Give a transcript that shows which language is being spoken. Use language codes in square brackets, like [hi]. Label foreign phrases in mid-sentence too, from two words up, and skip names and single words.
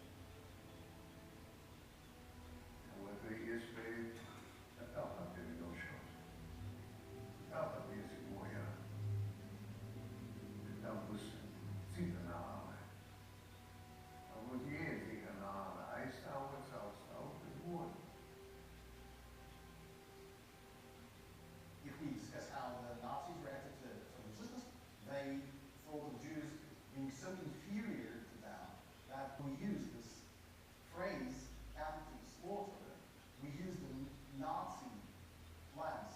[lv] Otra iespēja, tad tāpat tevi došos. Tāpat iesi bojā. Bet tam būs cita nāve. Tam būs jēdzīga nāve, aizstāvot savu tautas godu. [en] If we discuss how the Nazis reacted to resistance, they thought of Jews being so inferior to them that we use this phrase after the slaughter, we use the Nazi lens.